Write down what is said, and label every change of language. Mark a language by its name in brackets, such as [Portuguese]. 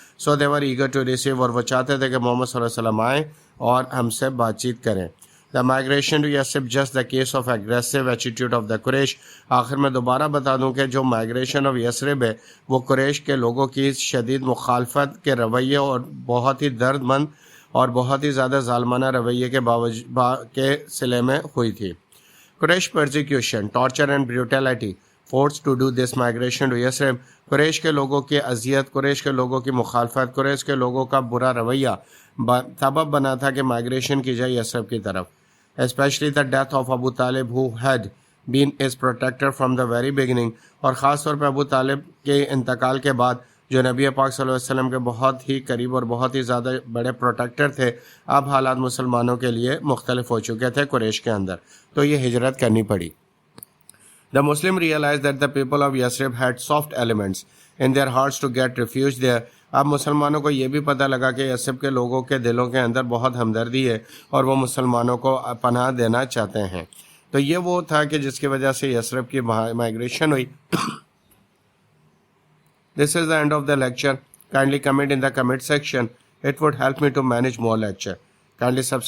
[English] so they were eager to receive, [Urdu] اور وہ چاہتے تھے کہ محمد صلی اللہ علیہ وسلم آئیں اور ہم سے بات چیت کریں. [English] The migration to Yathrib just the case of aggressive attitude of the Quraysh. [Urdu] آخر میں دوبارہ بتا دوں کہ جو مائگریشن آف یثرب ہے وہ قریش کے لوگوں کی شدید مخالفت کے رویے اور بہت ہی درد مند اور بہت ہی زیادہ ظالمانہ رویے کے صلے میں ہوئی تھی. [English] Quraysh persecution, torture and brutality force to do this migration to Yathrib. [Urdu] قریش کے لوگوں کی اذیت، قریش کے لوگوں کی مخالفت، قریش کے لوگوں کا برا رویہ سبب بنا تھا کہ مائگریشن کی جائے یثرب کی طرف. [English] Especially the death of Abu Talib who had been his protector from the very beginning. [Urdu] اور خاص طور پہ ابو طالب کے انتقال کے بعد جو نبی پاک صلی اللہ علیہ وسلم کے بہت ہی قریب اور بہت ہی زیادہ بڑے پروٹیکٹر تھے، اب حالات مسلمانوں کے لیے مختلف ہو چکے تھے قریش کے اندر، تو یہ ہجرت کرنی پڑی. [English] The Muslim realized that the people of Yathrib had soft elements in their hearts to get refuge there. [Urdu] اب مسلمانوں کو یہ بھی پتہ لگا کہ یثرب کے لوگوں کے دلوں کے اندر بہت ہمدردی ہے اور وہ مسلمانوں کو پناہ دینا چاہتے ہیں. تو یہ وہ تھا کہ جس کی وجہ سے یثرب کی مائگریشن ہوئی. [English] This is the end of the lecture. Kindly comment in the comment section. It would help me to manage more lecture. Kindly subscribe.